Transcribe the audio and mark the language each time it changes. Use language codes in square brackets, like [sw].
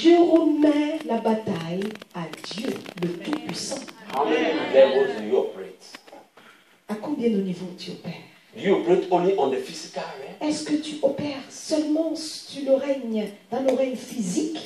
[fr] je remets la bataille à Dieu, le Tout-Puissant. [en] How many levels do you operate? [fr] À combien de niveaux tu opères? [en] Do you operate only on the physical realm? [fr] Est-ce que tu opères seulement sur le règne, dans le règne physique?